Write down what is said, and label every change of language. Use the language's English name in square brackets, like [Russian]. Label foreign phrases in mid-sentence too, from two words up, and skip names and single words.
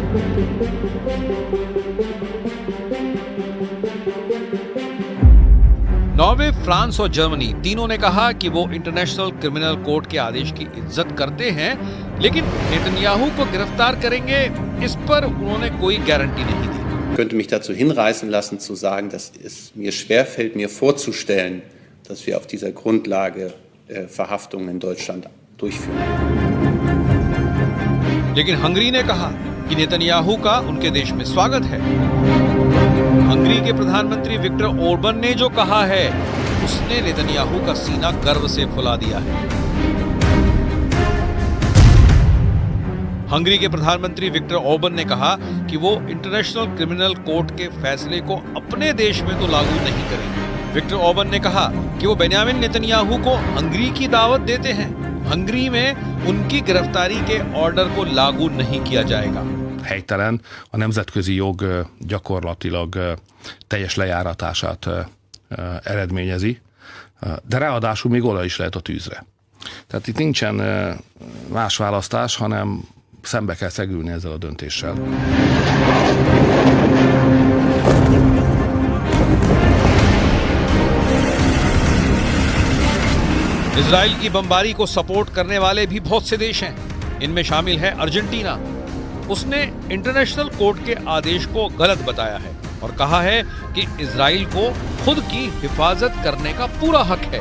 [Hindi] नॉर्वे, फ्रांस और जर्मनी तीनों ने कहा कि वो इंटरनेशनल क्रिमिनल कोर्ट के आदेश की इज्जत करते हैं, लेकिन नेतन्याहू को गिरफ्तार करेंगे इस पर उन्होंने कोई गारंटी नहीं दी। [German] Ich könnte mich dazu hinreißen lassen zu sagen, dass es mir schwerfällt, mir vorzustellen, dass wir auf dieser Grundlage Verhaftungen in Deutschland durchführen. [Hindi] लेकिन हंगरी ने कहा कि नेतन्याहू का उनके देश में स्वागत है। हंगरी के प्रधानमंत्री विक्टर ओर्बन ने जो कहा है, उसने नेतन्याहू का सीना गर्व से फुला दिया है। हंगरी के प्रधानमंत्री विक्टर ओर्बन ने कहा कि वो इंटरनेशनल क्रिमिनल कोर्ट के फैसले को अपने देश में तो लागू नहीं करेंगे। विक्टर ओर्बन ने कहा कि वो बेन्यामिन नेतन्याहू को हंगरी की दावत देते हैं। हंगरी में उनकी गिरफ्तारी के ऑर्डर को लागू नहीं किया जाएगा। [Hungarian] Helytelen, a nemzetközi jog gyakorlatilag teljes lejáratását eredményezi, de ráadásul még olaj is lehet a tűzre. Tehát itt nincsen más választás, hanem szembe kell szegülni ezzel a döntéssel. [Hindi] इजराइल की बमबारी को सपोर्ट करने वाले भी बहुत से देश हैं। इनमें शामिल है अर्जेंटीना। उसने इंटरनेशनल कोर्ट के आदेश को गलत बताया है और कहा है कि इजराइल को खुद की हिफाजत करने का पूरा हक है।